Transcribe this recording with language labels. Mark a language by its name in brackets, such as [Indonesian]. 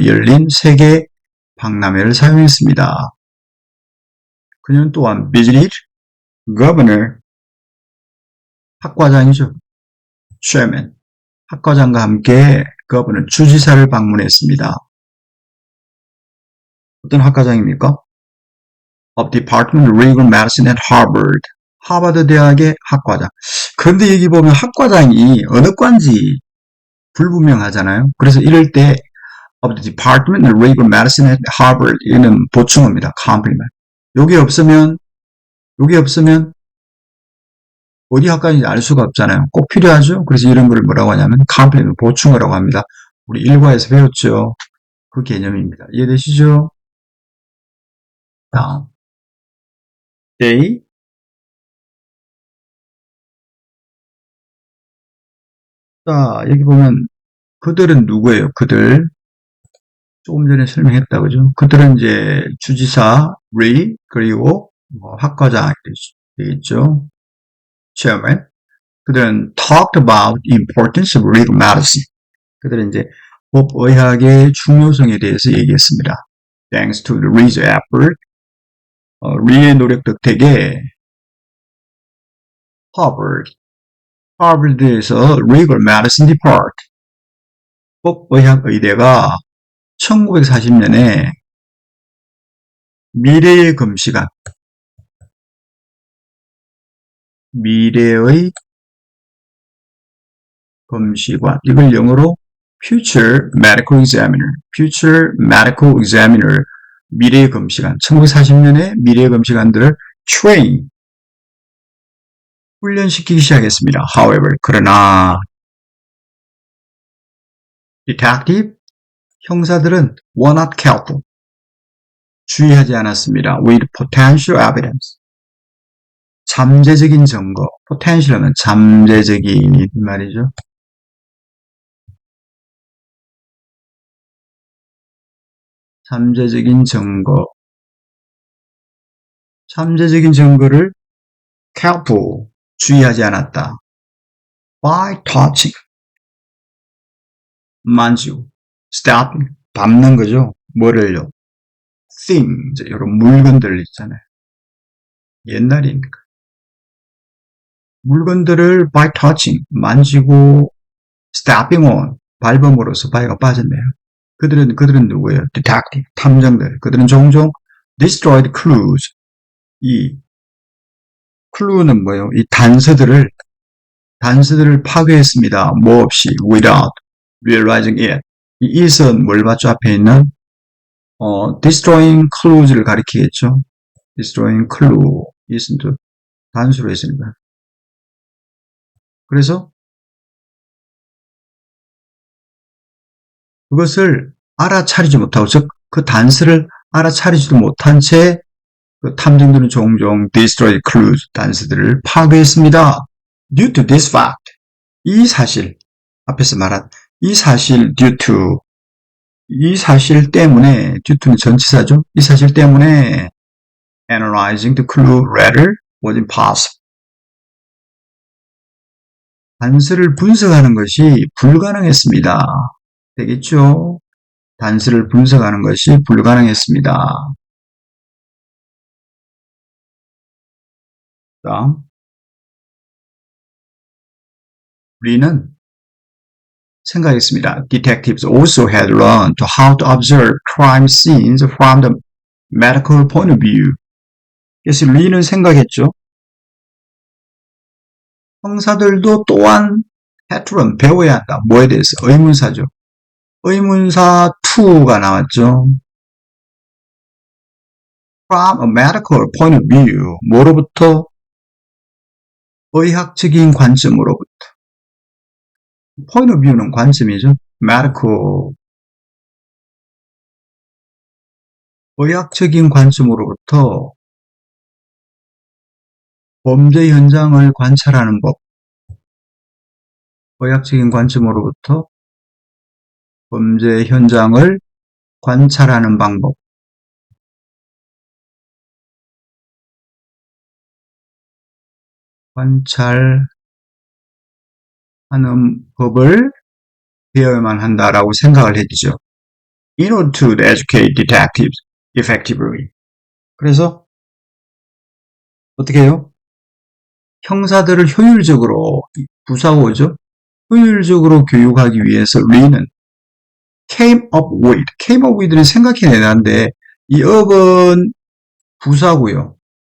[Korean] 열린 세계 박람회를 사용했습니다. 그는 또한 [English] visited governor, [Korean] 학과장이죠. chairman, 학과장과 함께 governor, 주지사를 방문했습니다. 어떤 학과장입니까? [English] of Department of Legal Medicine at Harvard, [Korean] 하버드 대학의 학과장. 그런데 여기 보면 학과장이 어느 과인지 불분명하잖아요. 그래서 이럴 때 [English] of the Department of Legal Medicine at Harvard, [Korean] 이는 보충어입니다. [English] complement. [Korean] 여기 없으면 어디 학과인지 알 수가 없잖아요. 꼭 필요하죠. 그래서 이런 걸 뭐라고 하냐면 complement, 보충어라고 합니다. 우리 일과에서 배웠죠. 그 개념입니다. 이해되시죠? 다음. They 자, 여기 보면 그들은 누구예요? 그들 조금 전에 설명했다 그죠? 그들은 이제 주지사 리 그리고 학과장 되겠죠. [English] chairman. [Korean] 그들은 [English] talked about the importance of legal medicine. [Korean] 그들은 이제 법의학의 중요성에 대해서 얘기했습니다. [English] Thanks to the Lee's effort, [Korean] 리의 노력 덕택에 하버드에서 [English] Legal Medicine Depart, [Korean] 법의학 의대가 1940년에 미래의 검시관, 미래의 검시관, 이걸 영어로 [English] Future Medical Examiner, Future Medical Examiner, [Korean] 미래의 검시관, 1940년에 미래의 검시관들을 train, 훈련시키기 시작했습니다. [English] However, [Korean] 그러나 [English] detective, [Korean] 형사들은 [English] were not careful, [Korean] 주의하지 않았습니다. [English] With potential evidence, [Korean] 잠재적인 증거, potential은 잠재적인 말이죠. 잠재적인 증거, 잠재적인 증거를 careful, 주의하지 않았다. [English] By touching, [Korean] 만지고, stopping, 밟는 거죠. 뭐를요? things, 이런 물건들 있잖아요. 옛날이니까. 물건들을 [English] by touching, [Korean] 만지고, [English] stepping on, [Korean] 밟음으로써 by가 빠졌네요. 그들은 누구예요? detective, 탐정들. 그들은 종종 [English] destroyed clues, [Korean] 이 clue는 뭐예요? 이 단서들을 파괴했습니다. 뭐 없이, [English] without realizing it. [Korean] 이 it은 뭘 봤죠? 앞에 있는 [English] destroying clues [Korean] 를 가리키겠죠. [English] destroying clue. [Korean] it은 또 단수로 했으니까. 그래서 그것을 알아차리지 못하고, 즉 그 단서를 알아차리지도 못한 채 그 탐정들은 종종 [English] destroyed clues, [Korean] 단서들을 파괴했습니다. [English] Due to this fact, [Korean] 이 사실, 앞에서 말한 이 사실 due to, 이 사실 때문에, due to는 전치사죠. 이 사실 때문에 [English] analyzing the clue letter was impossible. [Korean] 단서를 분석하는 것이 불가능했습니다. 되겠죠? 단서를 분석하는 것이 불가능했습니다. 다음, 리는 생각했습니다. [English] Detectives also had learned how to observe crime scenes from the medical point of view. [Korean] 그래서 리는 생각했죠. 형사들도 또한 [English] had to learn, [Korean] 배워야 한다. 뭐에 대해서? 의문사죠. 의문사 2가 나왔죠. [English] From a medical point of view. [Korean] 뭐로부터? 의학적인 관점으로부터. point of view는 관점이죠. [English] medical. [Korean] 의학적인 관점으로부터 범죄 현장을 관찰하는 법. 의학적인 관점으로부터 범죄 현장을 관찰하는 방법. 관찰하는 법을 배워야만 한다라고 생각을 했죠. [English] In order to educate detectives effectively. [Korean] 그래서 어떻게 해요? 형사들을 효율적으로, 부사고죠? 효율적으로 교육하기 위해서 리는 [English] came up with [Korean] 는 생각해내는데 이 up은 부사고요.